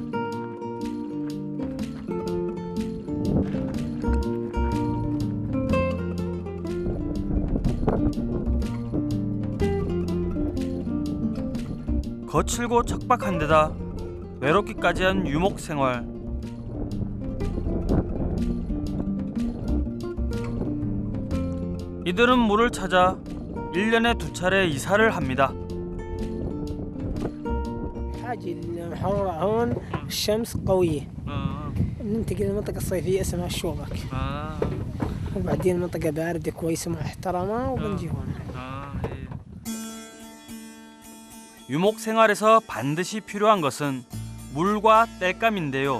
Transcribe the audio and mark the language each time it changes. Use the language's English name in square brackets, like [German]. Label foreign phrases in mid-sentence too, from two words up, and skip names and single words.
[Korean] 거칠고 척박한 데다 외롭기까지 한 유목 생활. 이들은 물을 찾아 1년에 2차례 이사를 합니다. [Arabic] حاجة الحرارة هون الشمس قوية. ننتقل للمنطقة الصيفية اسمها الشوبك. وبعدين منطقة باردة كويسة محترمة وبنجي هون. [Korean] 유목 생활에서 반드시 필요한 것은 물과 땔감인데요.